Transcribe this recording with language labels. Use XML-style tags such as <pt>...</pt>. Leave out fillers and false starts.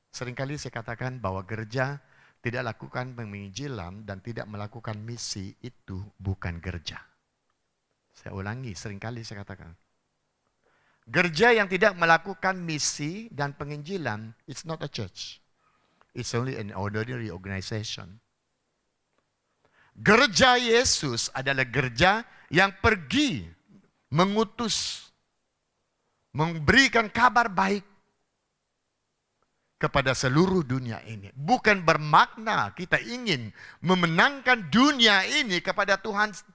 <id>Seringkali saya katakan bahwa gereja tidak lakukan penginjilan dan tidak melakukan misi, itu bukan gereja. Saya ulangi, seringkali saya katakan. Gereja yang tidak melakukan misi dan penginjilan,</id> <en>it's not a church. It's only an ordinary organization.</en> <id>Gereja Yesus adalah gereja yang pergi mengutus, memberikan kabar baik kepada seluruh dunia ini. Bukan bermakna kita ingin memenangkan dunia ini kepada Tuhan.</id>